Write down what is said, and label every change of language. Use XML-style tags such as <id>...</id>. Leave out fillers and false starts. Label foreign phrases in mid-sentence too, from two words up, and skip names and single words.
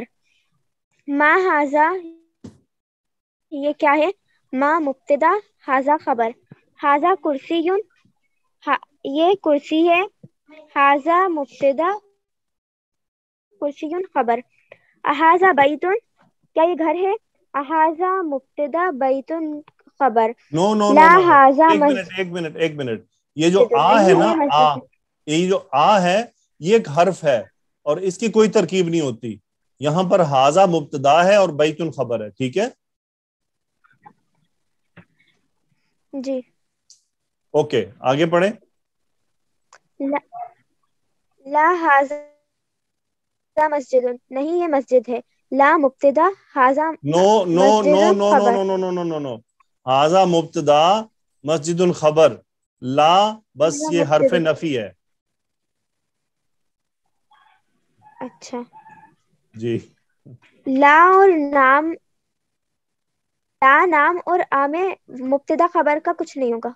<ar>ما ہاذا،</ar> <ur>یہ کیا ہے؟</ur> <ar>ما مبتدا ہاذا خبر. ہاذا کرسی،</ar> <ur>یہ کرسی ہے.</ur> <ar>ہاذا مبتدا کرسی خبر. احاذا بیتن،</ar> <ur>کیا یہ گھر ہے؟</ur> <ar>احاذا مبتدا بیتن خبر.</ar> <en>نو نو</en> <ar>لا</ar> <en>نو نو</en> <ar>ہاذا</ar> <ur>ایک منٹ. یہ جو آ ہے نا، یہ جو آ ہے یہ ایک حرف ہے اور اس کی کوئی ترکیب نہیں ہوتی. یہاں پر ہاذا مبتدا ہے اور بیتن خبر ہے. ٹھیک ہے جی. اوکے آگے پڑھیں.</ur> <ar>لا ہاذا مسجد،</ar> <ur>نہیں یہ مسجد ہے.</ur> <ar>لا مبتدا ہاذا</ar> <en>نو نو نو</en> <ar>مسجد نو خبر.</ar> <en>نو نو نو نو نو نو</en> <ar>ہاذا مبتدا مسجد خبر. لا بس لا</ar> <ur>یہ حرف مبتدا. نفی ہے. اچھا. جی لا اور نام، لا نام اور آ میں مبتدا خبر کا کچھ نہیں ہوگا.</ur>